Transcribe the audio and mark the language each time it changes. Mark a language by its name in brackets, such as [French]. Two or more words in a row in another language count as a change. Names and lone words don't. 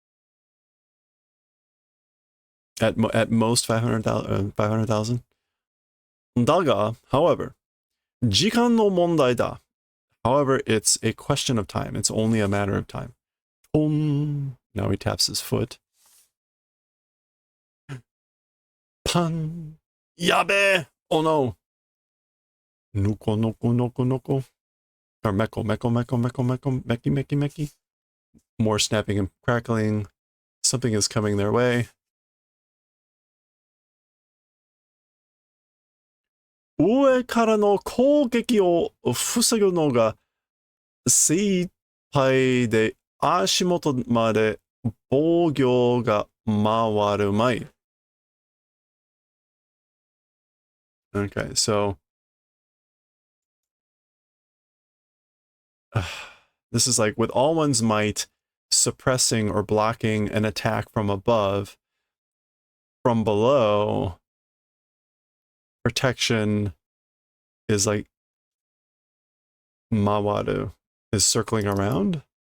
[English] At most 500,000. [Japanese] Daga, however, 時間の問題だ. [English] However, it's a question of time. It's only a matter of time. Now he taps his foot. Pan. Yabe! Oh no. Nuko, noko, noko, noko. Or meko, meko, meko, meko, meko, meki, meki, meki. More snapping and crackling. Something is coming their way. [Japanese] 上からの攻撃を防ぐのが精一杯で足元まで防御が回るまい. [English] Okay, so this is like with all one's might suppressing or blocking an attack from above. From below, protection is like mawaru, is circling around.